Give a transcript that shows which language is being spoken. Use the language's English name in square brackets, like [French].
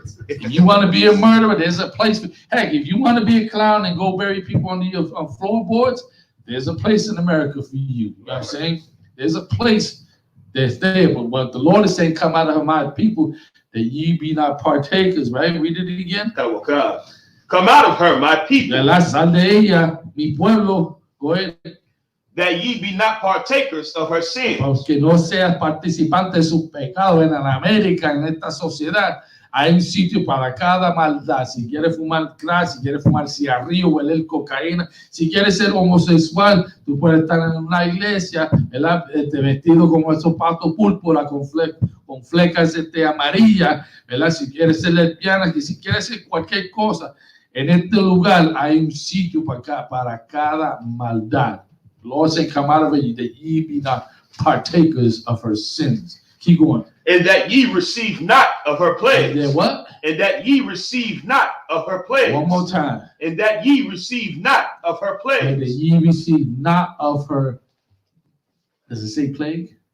[English] If you want to be a murderer, there's a place for, heck, if you want to be a clown and go bury people on the floorboards, there's a place in America for you. You know what I'm saying? There's a place that's there. But what the Lord is saying, come out of my people, that ye be not partakers, right? Read it again. Come out of her, my people. [Spanish] De la sal de ella, mi pueblo. [English] Go ahead. That ye be not partakers of her sins. [Spanish] Porque no seas participante de sus pecados en América, en esta sociedad. Hay un sitio para cada maldad. Si quieres fumar crack, si quieres fumar cigarrillo, hueler cocaína, si quieres ser homosexual, tú puedes estar en una iglesia, ¿verdad? Vestido como esos patos púrpura con flecas amarillas, ¿verdad? Si quieres ser lesbiana, si quieres ser cualquier cosa, en este lugar hay un sitio para cada maldad. [English] Lord said, come out of it, that ye be not partakers of her sins. Keep going. And that ye receive not of her plagues. And then what? And that ye receive not of her plagues. One more time. And that ye receive not of her And that plagues. ye receive not of her, does it say plague?